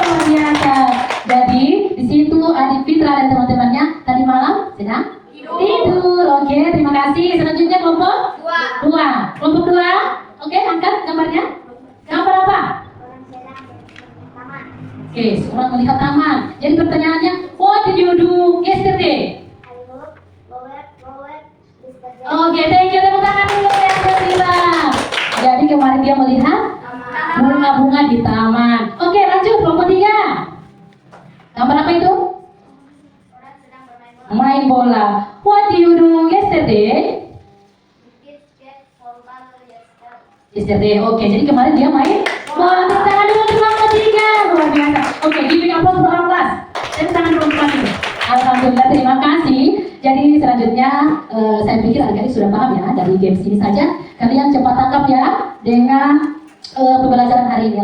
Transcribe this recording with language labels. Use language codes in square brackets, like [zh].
[id] Luar biasa. Jadi di situ Adik Fitra dan teman-temannya tadi malam sedang tidur. Oke, terima kasih. Selanjutnya kelompok 2. Kelompok 2. Oke, angkat gambarnya. Gambar apa? Orang sedang taman. Oke, seorang melihat taman. Jadi pertanyaannya, [en] what did you do yesterday? [id] Oke, [en] thank you. [id] Tepuk tangan dulu ya, Fitra. Jadi kemarin dia melihat bunga-bunga di taman. Oke, lanjut kelompok 3. Gambar apa itu? Orang sedang bermain bola. Main bola. [en] What do you do yesterday? Kids get football yesterday. Yesterday. [id] Oke, jadi kemarin dia main bola. Tepuk tangan dulu untuk kelompok 3. Luar biasa. Oke, [en] giving applause [id] untuk kelas. Tepuk tangan dulu untuk kelas ini. Alhamdulillah, terima kasih. Jadi selanjutnya saya pikir adik-adik sudah paham ya dari games ini saja. Kalian cepat tangkap ya dengan pembelajaran hari ini.